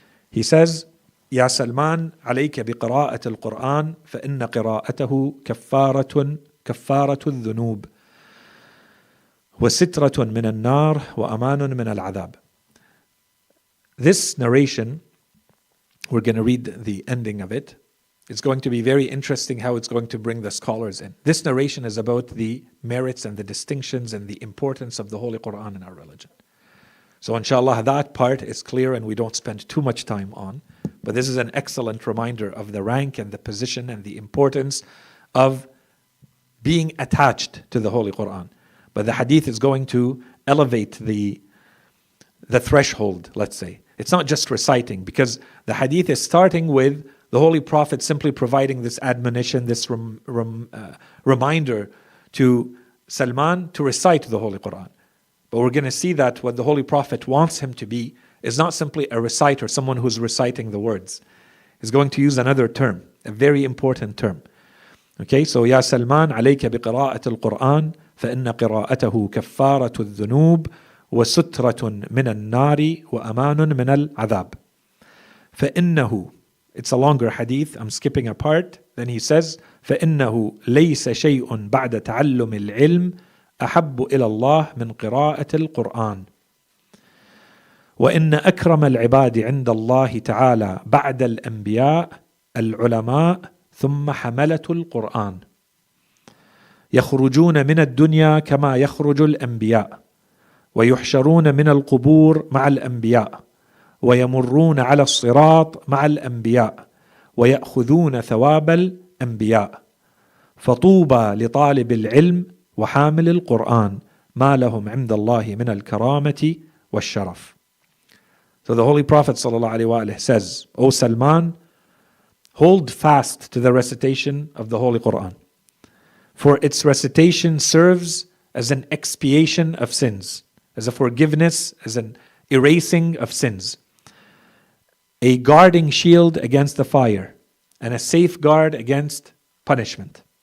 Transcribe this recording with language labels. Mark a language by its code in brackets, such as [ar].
[en] He says, [ar] يا سلمان عليك بقراءة القرآن فإن قراءته كفارة الذنوب وسترة من النار وأمان من العذاب. [en] This narration, we're going to read the ending of it. It's going to be very interesting how it's going to bring the scholars in. This narration is about the merits and the distinctions and the importance of the Holy Quran in our religion. So inshallah, that part is clear and we don't spend too much time on. But this is an excellent reminder of the rank and the position and the importance of being attached to the Holy Quran. But the hadith is going to elevate the threshold, let's say. It's not just reciting, because the hadith is starting with the Holy Prophet simply providing this admonition, this reminder to Salman to recite the Holy Quran. But we're going to see that what the Holy Prophet wants him to be is not simply a reciter, someone who's reciting the words. He's going to use another term, a very important term. Okay, so [ar] يا سلمان عليك بقراءة القرآن فإن قراءته كفارة الذنوب وسترة من النار وأمان من العذاب. فإنه, [en] it's a longer hadith, I'm skipping a part. Then he says, [ar] فإنه ليس شيء بعد تعلم العلم أحب إلى الله من قراءة القرآن. وإن أكرم العباد عند الله تعالى بعد الأنبياء العلماء ثم حملة القرآن. يخرجون من الدنيا كما يخرج الأنبياء ويحشرون من القبور مع الأنبياء ويمرون على الصراط مع الأنبياء ويأخذون ثواب الأنبياء. فطوبى لطالب العلم وحامل القرآن ما لهم عند الله من الكرامة والشرف. [en] So the Holy Prophet ﷺ says, O Salman, hold fast to the recitation of the Holy Quran, for its recitation serves as an expiation of sins, as a forgiveness, as an erasing of sins, a guarding shield against the fire, and a safeguard against punishment.